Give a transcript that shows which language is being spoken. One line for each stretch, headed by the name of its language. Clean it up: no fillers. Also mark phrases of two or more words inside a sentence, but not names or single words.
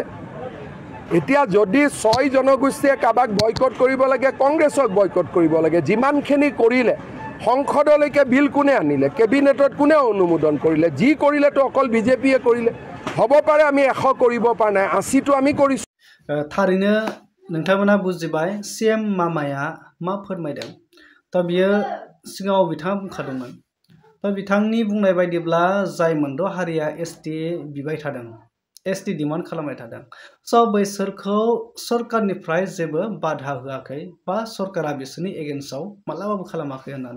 Assamese: এতিয়া যদি 6 জনগোষ্ঠীয়ে কাৰোবাক বয়কট কৰিব লাগে, কংগ্ৰেছক বয়কট কৰিব লাগে। যিমানখিনি কৰিলে সংসদলৈকে বিল কোনে আনিলে? কেবিনেটত কোনে অনুমোদন কৰিলে? যি কৰিলেতো অকল বিজেপিয়ে কৰিলে। হ'ব পাৰে আমি 100 কৰিব পৰা নাই, 80টো আমি কৰিছোঁ।
Bodo: थारैनो नोंथांमोना बुजिबाय CM मामाया मा फोरमायदों। दा बियो सिगाङाव बिथाङा बुंखादोंमोन। दा बिथांनि बुंनाय बायदिब्ला जाय मोनद' हारिया ST बिबाय थादों,
English: ST demand
Bodo: खालामबाय थादों, स' बैसोरखौ सरकारनिफ्राय जेबो बाधा होआखै बा सरकारा बिसोरनि एगेन्स्टआव मालाबाबो खालामाखै होननानै।